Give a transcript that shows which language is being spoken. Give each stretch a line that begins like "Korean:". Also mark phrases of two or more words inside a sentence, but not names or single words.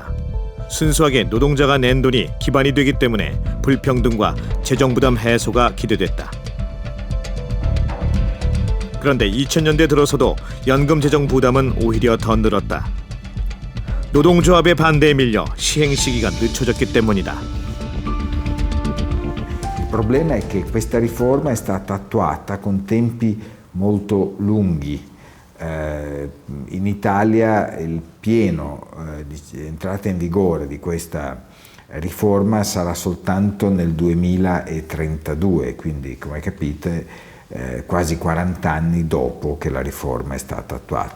Korean: 순수하게 노동자가 낸 돈이 기반이 되기 때문에 불평등과 재정 부담 해소가 기대됐다. 그런데 2000년대 들어서도 연금 재정 부담은 오히려 더 늘었다. 노동조합의 반대에 밀려 시행 시기가 늦춰졌기 때문이다.
Italian: Il problema è che questa riforma è stata attuata con tempi molto lunghi. In Italia il pieno di entrata in vigore di questa riforma sarà soltanto nel 2032, quindi come capite quasi 40 anni dopo che la riforma è stata attuata.